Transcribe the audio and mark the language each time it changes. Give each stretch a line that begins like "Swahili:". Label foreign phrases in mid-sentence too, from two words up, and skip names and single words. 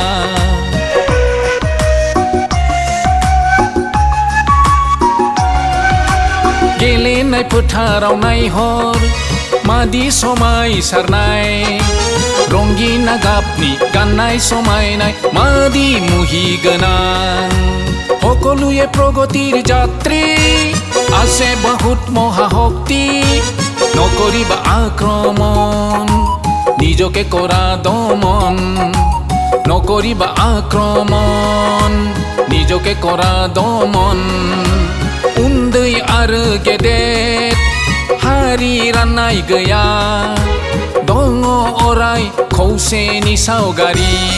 Bodo: गेलेनाय फोथाराव नायहर मादि समायसारनाय रंगिना गाबनि गाननाय समायनाय मादि मुहिगोनां
Assamese: সকলোৱে প্ৰগতিৰ যাত্ৰী আছে বহুত মহাশক্তি নকৰিবা আক্ৰমণ নিজকে কৰা দমন নকৰিবা আক্ৰমণ নিজকে কৰা দমন
Bodo: उन्दै आरो गेदेर हारि राननाय गैया दङ अराय खौसेनि सावगारि